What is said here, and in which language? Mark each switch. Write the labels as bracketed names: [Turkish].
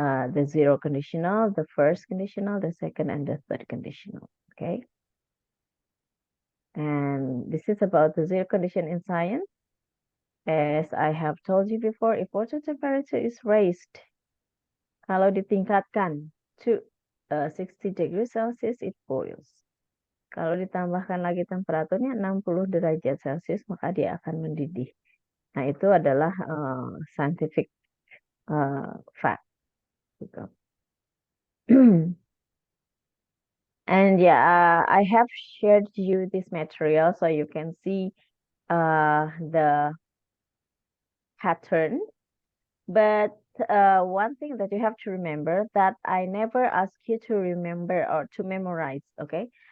[English] The zero conditional, the first conditional, the second, and the third conditional. Okay. And this is about the zero condition in science. As I have told you before, if water temperature is raised, [Indonesian] kalau ditingkatkan [English] to 60 degrees Celsius, it boils. [Indonesian] Kalau ditambahkan lagi temperaturnya 60 derajat Celcius, maka dia akan mendidih. Nah, itu adalah scientific fact. Gitu. [English] And yeah, I have shared you this material so you can see the pattern. But one thing that you have to remember that I never ask you to remember or to memorize, okay?